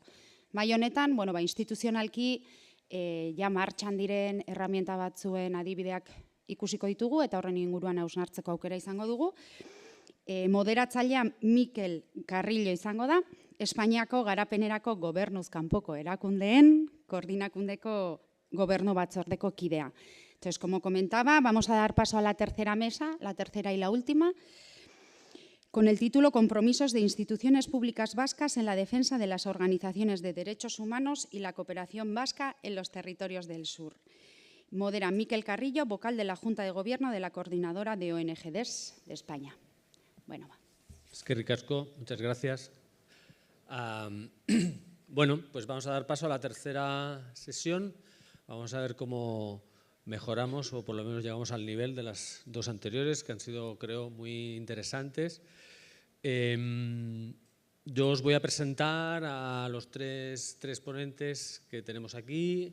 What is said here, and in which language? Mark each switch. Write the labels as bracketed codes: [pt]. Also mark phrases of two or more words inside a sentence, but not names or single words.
[eu] Maila honetan, instituzionalki ja martxan diren erramienta batzuen adibideak ikusiko ditugu eta horren inguruan hausnartzeko aukera izango dugu. Moderatzailea Mikel Carrillo izango da, Espainiako garapenerako gobernuz kanpoko erakundeen koordinakundeko gobernu batzordeko kidea. [es] Entonces, como comentaba, vamos a dar paso a la tercera mesa, la tercera y la última, con el título Compromisos de instituciones públicas vascas en la defensa de las organizaciones de derechos humanos y la cooperación vasca en los territorios del sur. Modera Mikel Carrillo, vocal de la Junta de Gobierno de la Coordinadora de ONGDs de España. Bueno, va. [eu] Eskerrik asko, [es] muchas gracias. Bueno, pues vamos a dar paso a la tercera sesión. Vamos a ver cómo mejoramos o por lo menos llegamos al nivel de las 2 anteriores, que han sido, creo, muy interesantes. Yo os voy a presentar a los tres ponentes que tenemos aquí.